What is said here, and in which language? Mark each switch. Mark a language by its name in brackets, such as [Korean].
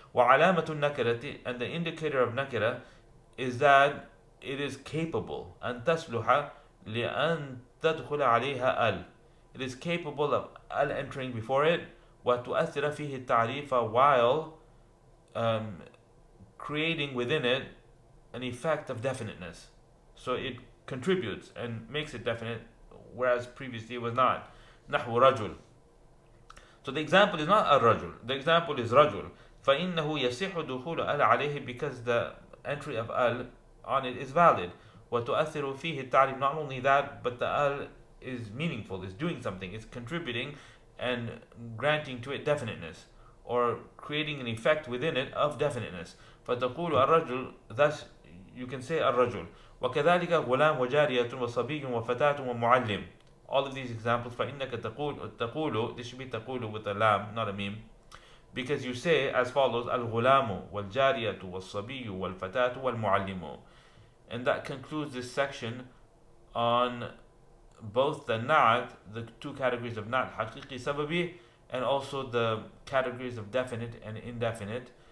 [Arabic] وعلامة النكرة, [English] and the indicator of nakira is that it is capable. [Arabic] أن تصلح لأن تدخل عليها al. [English] It is capable of al entering before it. [Arabic] وتؤثر فيه التعريف, [English] while um, creating within it an effect of definiteness. So it contributes and makes it definite, whereas previously it was not. [Arabic] نحو رجل. [English] So the example is not الرجل, the example is رجل. [Arabic] فإنه يصح دخول ال عليه, [English] because the entry of al on it is valid. [Arabic] وتؤثر فيه التعريف. [English] Not only that, but the al is meaningful, is doing something, it's contributing and granting to it definiteness, or creating an effect within it of definiteness. [Arabic] فتقول الرجل, [English] thus you can say الرجل. [Arabic] وكذلك غلام وجارية وصبي وفتاة ومعلم. [English] All of these examples, [Arabic] فإنك تقول, [English] this should be تقول with a lam, not a meme, because you say as follows: [Arabic] الغلام والجارية والصبي والفتاة والمعلم. [English] And that concludes this section on both the Naʿt, the two categories of Naʿt, Haqiqi, sababi, and also the categories of definite and indefinite.